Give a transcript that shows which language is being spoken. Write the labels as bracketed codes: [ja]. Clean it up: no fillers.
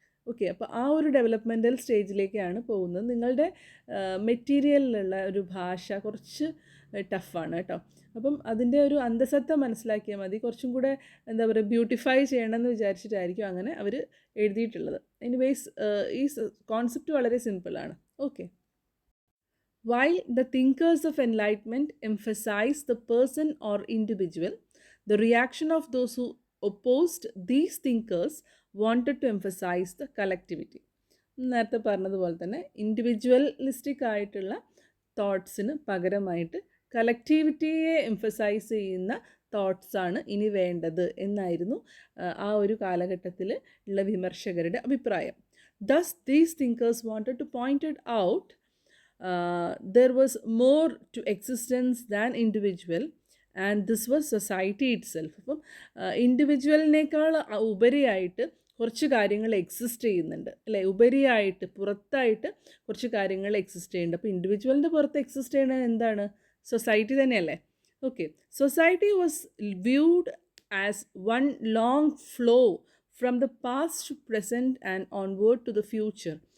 [ml] Okay, അപ്പോൾ ആ ഒരു ഡെവലപ്മെൻറ്റൽ സ്റ്റേജിലേക്കാണ് പോകുന്നത്. നിങ്ങളുടെ മെറ്റീരിയലിലുള്ള ഒരു ഭാഷ കുറച്ച് ടഫാണ് കേട്ടോ. അപ്പം അതിൻ്റെ ഒരു അന്തസത്ത മനസ്സിലാക്കിയാൽ മതി. കുറച്ചും കൂടെ എന്താ പറയുക, ബ്യൂട്ടിഫൈ ചെയ്യണമെന്ന് വിചാരിച്ചിട്ടായിരിക്കും അങ്ങനെ അവർ എഴുതിയിട്ടുള്ളത്. എനിവേസ് ഈ കോൺസെപ്റ്റ് വളരെ സിമ്പിളാണ്. [en] Okay, while the thinkers of enlightenment emphasize the person or individual, the reaction of those who opposed these thinkers wanted to emphasize the collectivity. [ml] നേരത്തെ പറഞ്ഞതുപോലെ തന്നെ ഇൻഡിവിജ്വലിസ്റ്റിക് ആയിട്ടുള്ള തോട്ട്സിന് പകരമായിട്ട് കളക്റ്റിവിറ്റിയെ എംഫസൈസ് ചെയ്യുന്ന തോട്ട്സാണ് ഇനി വേണ്ടത് എന്നായിരുന്നു ആ ഒരു കാലഘട്ടത്തിൽ ഉള്ള വിമർശകരുടെ അഭിപ്രായം. [en] Thus these thinkers wanted to point it out there was more to existence than individual and this was society itself. [ml] അപ്പം ഇൻഡിവിജ്വലിനേക്കാൾ ഉപരിയായിട്ട് കുറച്ച് കാര്യങ്ങൾ എക്സിസ്റ്റ് ചെയ്യുന്നുണ്ട് അല്ലേ, ഉപരിയായിട്ട് പുറത്തായിട്ട് കുറച്ച് കാര്യങ്ങൾ എക്സിസ്റ്റ് ചെയ്യുന്നുണ്ട്. അപ്പോൾ ഇൻഡിവിജ്വലിൻ്റെ പുറത്ത് എക്സിസ്റ്റ് ചെയ്യുന്നത് എന്താണ്? സൊസൈറ്റി തന്നെയല്ലേ. [en] Okay, society was viewed as one long flow from the past to present and onward to the future.